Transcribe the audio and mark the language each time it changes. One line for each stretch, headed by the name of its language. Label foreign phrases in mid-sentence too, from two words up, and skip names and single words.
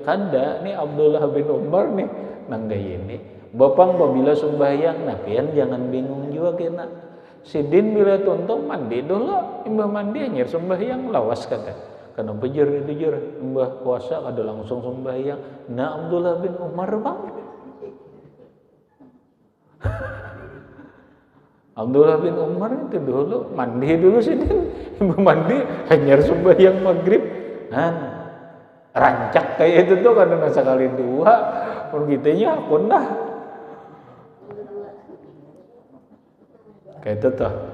Banjar: Kada nih Abdullah bin Umar nih nanggay ini. Bapang babila sembahyang, nah pian jangan bingung juga kena. Sidin bila tuntung mandi dulu, imbah mandi anyar sembahyang lawas kata. Karena bejur itu jur, imbah puasa kada langsung sembahyang. Nah Abdullah bin Umar bang. Abdullah bin Umar itu dulu mandi dulu sih, mandi hanya sembahyang maghrib, rancak kayak itu tuh kadang sekali dua, pun gitunya pun dah, kayak itu tuh.